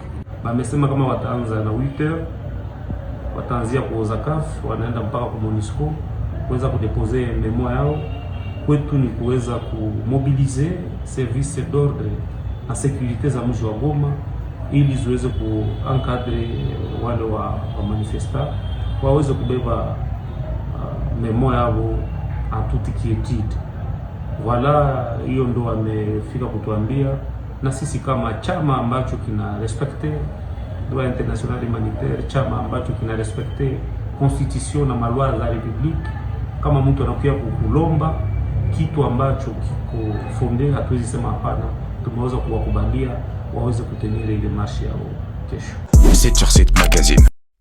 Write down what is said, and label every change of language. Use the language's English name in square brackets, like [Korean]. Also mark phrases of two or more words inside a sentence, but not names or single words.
[Swahili] Bamesema kama wataanza na 8h, wataanzia kwa Zakaf, wanaenda mpaka kwa Monisco kuweza kudepose memo yao. Kwetu ni kuweza kumobilize [French] service d'ordre [Swahili] na sécurité za mji wa Goma ili ziweze kuencadre wale wa manifesta waweze kubeba memo yao [French] en toute quiétude. [Swahili] Voilà, hiyo ndo wamefika kutuambia, na sisi kama chama ambacho kina respecte [French] droit international humanitaire, [Swahili] chama ambacho kina respecte constitution na malwa za republique, kama mtu anakuja kukulomba kitu ambacho kiko fonde, hatuwezi sema hapana. Tumeweza kuwakubalia waweze kutengeneza ile marche yao kesho. 7/7 magazine.